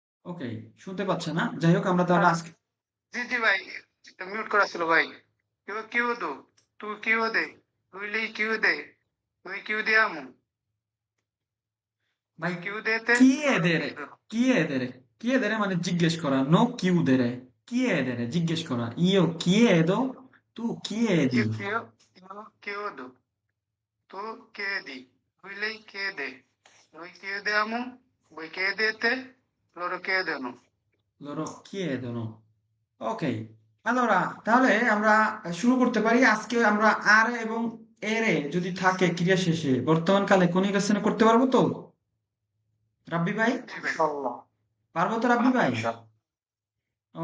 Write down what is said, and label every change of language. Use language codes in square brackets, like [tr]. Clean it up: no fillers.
[bn] ওকে, শুনতে পাচ্ছে না, যাই হোক আমরা তাহলে আজকে জি জি ভাই, মিউট করা ছিল ভাই। [it] chiudo, tu chiude, lui lei chiude, noi chiudiamo, [bn] ভাই [it] voi chiudete, loro chiedere chiudono, chiedere chiedere [bn] মানে জিজ্ঞেস করা, [it] no chiudere, chiedere [bn] জিজ্ঞেস করা, [it] io chiedo tu chiedi। io chiedo, tu chiedi, lui lei chiede, noi chiediamo, voi chiedete, loro chiedono। loro chiedono। [bn] ওকে, allora তাহলে আমরা শুরু করতে পারি। আজকে আমরা আর এবং এরে যদি থাকে ক্রিয়া শেষে বর্তমান কালে কনিউগেশন করতে পারবো তো রাব্বি ভাই? জি ভাই, [ar] Inshallah. [bn] পারবো তো রাব্বি ভাই? [ar] Inshallah.